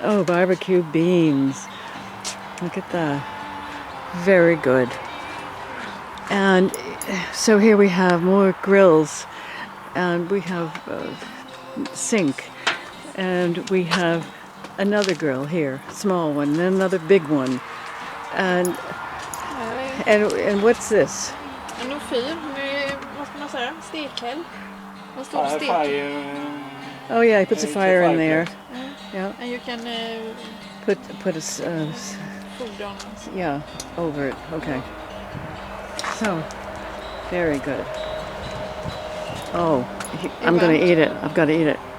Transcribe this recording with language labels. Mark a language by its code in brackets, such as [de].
[en] Oh, barbecue beans. Look at that. Very good. And so here we have more grills, and we have a sink, and we have another grill here, small one, and another big one. And what's this? [sv] En fyr med, vad ska man säga, stekhäll. En stor stek. [en] Oh yeah, he puts a fire in there. Yeah. And you can Put a food on. yeah, over it. Okay. So, very good. Oh, I'm gonna eat it. I've got to eat it.